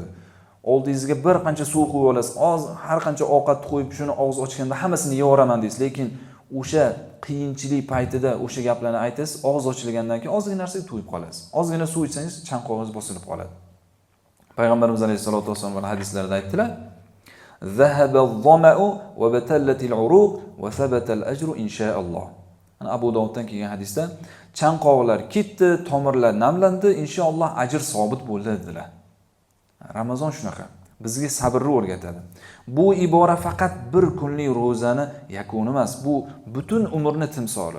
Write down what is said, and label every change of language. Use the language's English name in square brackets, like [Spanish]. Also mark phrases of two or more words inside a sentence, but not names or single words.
[Uzbek] Oldingizga bir qancha suv qo'yib olasiz, har qancha ovqat qo'yib shuni og'iz ochganda hammasini yevoraman deysiz, lekin o'sha qiyinchilik paytida o'sha gaplarni aytasiz, og'iz ochilgandan keyin ozgina narsaga to'yib qolasiz. Ozgina suv ichsangiz chanqog'ingiz bosilib qoladi. Payg'ambarimiz alayhisolatu vasallam hadislarida aytdilar: [Arabic] "ذهب الظمأ وابتلت العروق وثبت الأجر إن شاء الله." [Uzbek] Ana Abu Dovuddan kelgan hadisda chanqoqlar ketdi, tomirlar namlandi, inshaalloh ajr sobit bo'ldi dedilar. Ramazon shunaqa. Bizga sabrni o'rgatadi. Bu ibora faqat bir kunlik ro'zani yakuni emas, bu butun umrni timsoli.